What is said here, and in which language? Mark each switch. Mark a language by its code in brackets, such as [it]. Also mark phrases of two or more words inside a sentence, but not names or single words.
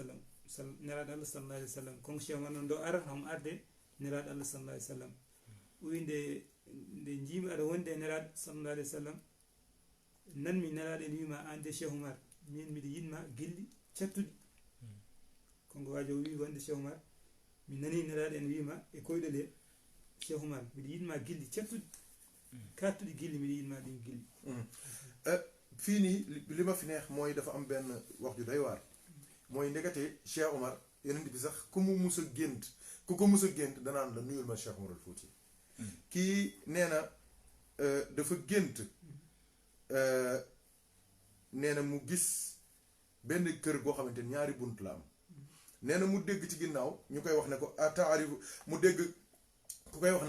[ff] sallam nelaɗo Allah [ar] صلى الله عليه وسلم [ff] konko Cheikh Oumar noon ɗo arata homo arde nelaɗo Allah [ar] صلى الله عليه وسلم [ff] ɓuyi nde jiimi aɗa wonde e nelaɗo [ar] صلى الله عليه وسلم [ff] nanmi nelaɗo ene wima an de Cheikh Oumar min mbiɗa yinma gilɗi cattuɗi konko waji o wi wonde Cheikh Oumar mi nani nelaɗo ene wima e koyɗol he Cheikh Oumar mbiɗa yinma gilɗi cattuɗi kattuɗi gilli mbiɗa yinma ɗin gilli [wo] fii nii li ma fi neex mooy dafa am benn wax ju doy waar mooy ndekete Cheikh Oumar yeneen bi sax ku mu mus a gént ku ko mus a gént danaan la nuyul ma Cheikh Oumar al Fouti kii nee na dafa gént nee na mu gis benn kër goo xamante ni ñaari bunt la am nee na mu dégg ci ginnaaw ñu koy wax ne ko ataarifu mu dégg ku koy wax ne